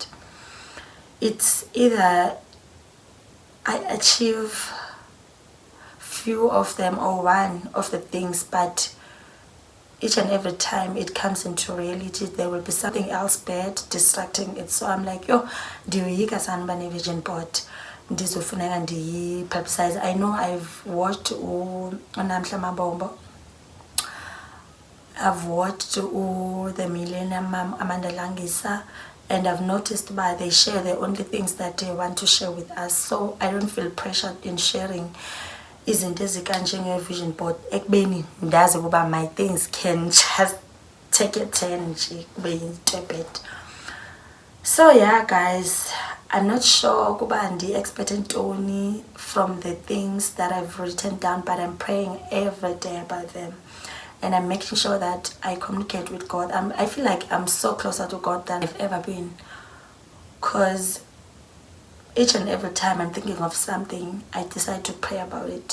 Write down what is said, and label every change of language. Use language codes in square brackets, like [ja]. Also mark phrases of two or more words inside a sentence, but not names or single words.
[en] It's either I achieve few of them or one of the things, but each and every time it comes into reality, there will be something else bad distracting it. So I'm like, [xh] yo, ndiyoyika sana bane [en] vision board [xh] ndizofuneka ndiyi-publicize. [en] I know I've watched uNamhla Mabombo, I've watched the Millionaire Mom Amanda Langisa, and I've noticed but they share the only things that they want to share with us. So I don't feel pressured in sharing [xh] izinto ezikanje nge-vision board ekubeni ndazi ukuba [en] my things can just take a turn [xh] nje kube yinto [en] bad. So yeah guys, I'm not sure [xh] kuba ndi-expect ntoni [en] from the things that I've written down, but I'm praying every day about them, and I'm making sure that I communicate with God. I feel like I'm so closer to God than I've ever been, because each and every time I'm thinking of something, I decide to pray about it.